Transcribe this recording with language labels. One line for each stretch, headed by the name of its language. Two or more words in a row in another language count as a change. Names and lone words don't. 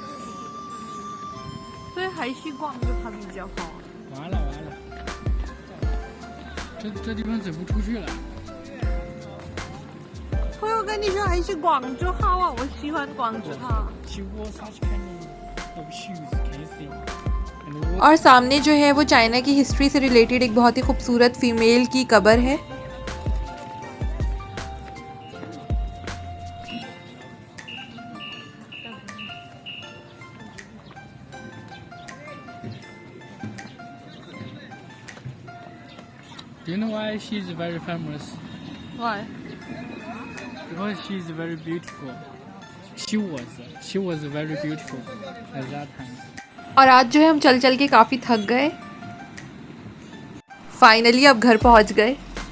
Chinese: 所以还是逛着它比较好。完了，这地方走不出去了。朋友跟你说还是逛就好啊，我喜欢逛着它。
Urdu: اور سامنے جو ہے وہ چائنا کی ہسٹری سے ریلیٹڈ ایک بہت ہی خوبصورت فیمیل کی قبر ہے.
English: Do you know why she is very famous? Why? Because she is very beautiful. She was very beautiful at that time.
Urdu: اور آج جو ہے ہم چل چل کے کافی تھک گئے. فائنلی اب گھر پہنچ گئے.